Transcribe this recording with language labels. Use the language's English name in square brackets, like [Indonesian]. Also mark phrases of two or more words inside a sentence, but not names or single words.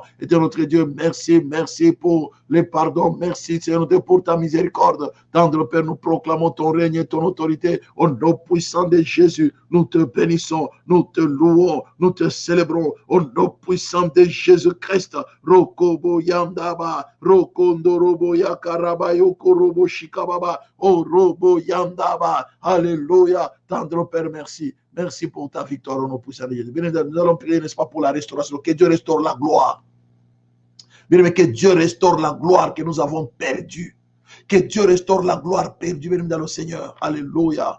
[French] Éternel notre Dieu, merci, merci pour les pardons, merci, Seigneur, pour ta miséricorde. Tendre Père, nous proclamons ton règne et ton autorité. Au nom puissant de Jésus, nous te bénissons, nous te louons, nous te célébrons. Au nom puissant de Jésus-Christ, Rokobo Yandaba, Rokondorobo Yakaraba, Yokorobo Shikababa, O Robo Yandaba. Alléluia. Tendre Père, merci. Merci pour ta victoire au nom puissant de Jésus. Bien, nous allons prier, n'est-ce pas, pour la restauration. Que Dieu restaure la gloire. Bien, que Dieu restaure la gloire que nous avons perdue. Que Dieu restaure la gloire perdue dans le Seigneur. Alléluia.